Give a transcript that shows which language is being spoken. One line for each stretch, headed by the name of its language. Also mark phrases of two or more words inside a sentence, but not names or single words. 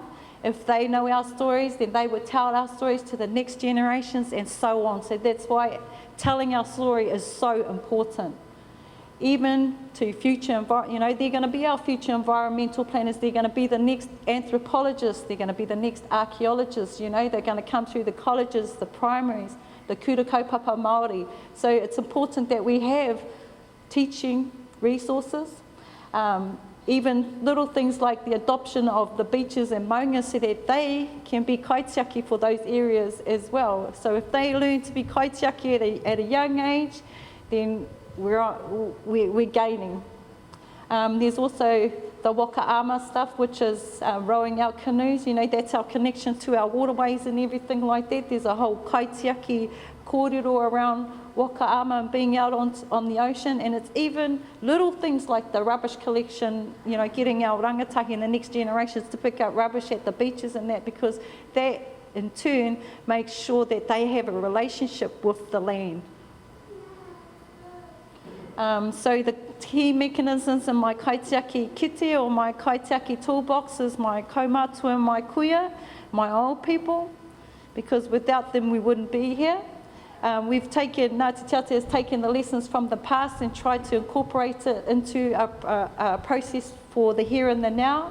English: If they know our stories, then they would tell our stories to the next generations and so on. So that's why telling our story is so important. even to future, they're going to be our future environmental planners, they're going to be the next anthropologists, they're going to be the next archaeologists, they're going to come through the colleges, the primaries, the
Māori: kura kaupapa Māori.
English: So it's important that we have teaching resources, even little things like the adoption of the beaches and maunga so that they can be kaitiaki for those areas as well. So if they learn to be kaitiaki at a young age, then we're gaining. There's also the waka-ama stuff, which is rowing our canoes. That's our connection to our waterways and everything like that. There's a whole
Māori: kaitiaki kōrero
English: around waka-ama and being out on the ocean. And it's even little things like the rubbish collection, getting our rangatahi and the next generations to pick up rubbish at the beaches and that, because that in turn makes sure that they have a relationship with the land. So the key mechanisms in my kaitiaki kite or my kaitiaki toolbox is my kaumātua and my kuia, my old people, because without them we wouldn't be here. Ngāti Te Ate has taken the lessons from the past and tried to incorporate it into a process for the here and the now.